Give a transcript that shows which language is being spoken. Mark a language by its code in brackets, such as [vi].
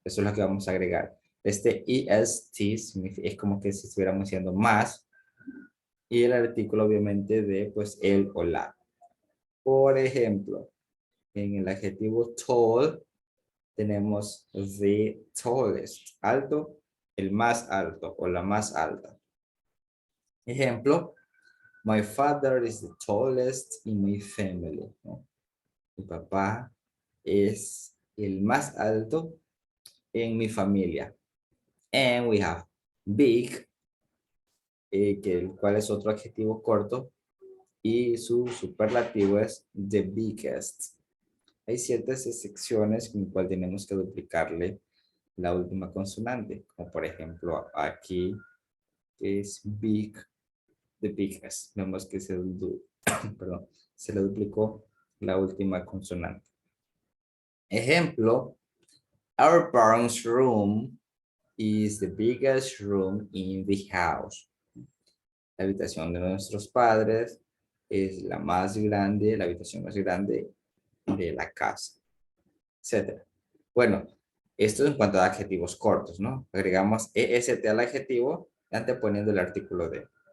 [es] Eso es lo que vamos a agregar. Este est es como que si estuviéramos diciendo más, y el artículo obviamente de pues el o la. Por ejemplo, en el adjetivo tall tenemos the tallest, alto, el más alto o la más alta. [en] Ejemplo, my father is the tallest in my family. [es] ¿No? Mi papá es el más alto en mi familia. [en] And we have big, [es] el cual es otro adjetivo corto, y su superlativo es the biggest. Hay ciertas excepciones con las cuales tenemos que duplicarle la última consonante, como por ejemplo aquí es big, the biggest. Vemos que perdón, se le duplicó la última consonante. [en] Ejemplo, our parents' room is the biggest room in the house. [es] La habitación de nuestros padres es la más grande, la habitación más grande de la casa, etcétera. Bueno, esto en cuanto a adjetivos cortos, ¿no? Agregamos est al adjetivo anteponiendo el artículo de.